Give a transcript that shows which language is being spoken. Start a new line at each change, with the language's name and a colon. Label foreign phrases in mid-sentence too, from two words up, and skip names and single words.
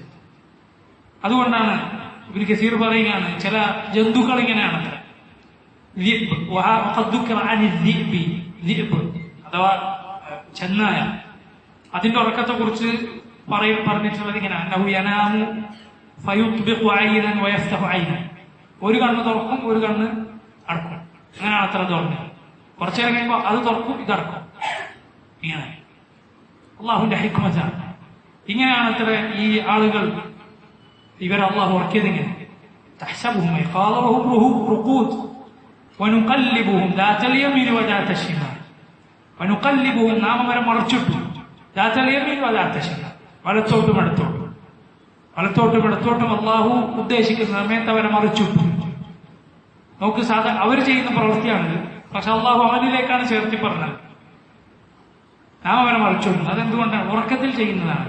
Malayalam: അതുകൊണ്ടാണ് ഇബ്നു കസീർ പറയുകയാണ്, ചില ജന്തുക്കൾ ഇങ്ങനെയാണ്, അഥവാ ചെന്നായ, അതിന്റെ ഉറക്കത്തെ കുറിച്ച് പറഞ്ഞിട്ടുള്ളത് ഇങ്ങനെ, ഒരു കണ്ണ് തുറക്കും, ഒരു കണ്ണ് അടക്കും, അങ്ങനെയാണ് അത്ര തുറന്നത്. കുറച്ചു നേരം കഴിയുമ്പോൾ അത് തുറക്കും, ഇതടക്കും, ഇങ്ങനെ. അള്ളാഹുവിന്റെ ഹിക്മത്താണ്. ഇങ്ങനെയാണ് അത്ര ഈ ആളുകൾ, ഇവർ അള്ളാഹു ഉറക്കിയത് ഇങ്ങനെ.
Arabic: تحسبهم أيقاظا وهم رقود ونقلبهم ذات اليمين وذات الشمال ونقلبهم,
Malayalam: നാം അവരെ മറിച്ചിട്ടു,
Arabic: ذات اليمين وذات الشمال,
Malayalam: വലത്തോട്ടും ഇടത്തോട്ടും, വലത്തോട്ടും ഇടത്തോട്ടും അള്ളാഹു ഉദ്ദേശിക്കുന്ന സമയത്ത് അവരെ മറിച്ചിട്ടു. നമുക്ക് സാധാരണ അവർ ചെയ്യുന്ന പ്രവൃത്തിയാണിത്, പക്ഷെ അള്ളാഹു അവനിലേക്കാണ് ചേർത്തി പറഞ്ഞത്. നാം അവരെ മറിച്ചിട്ടു. അതെന്തുകൊണ്ടാണ്? ഉറക്കത്തിൽ ചെയ്യുന്നതാണ്.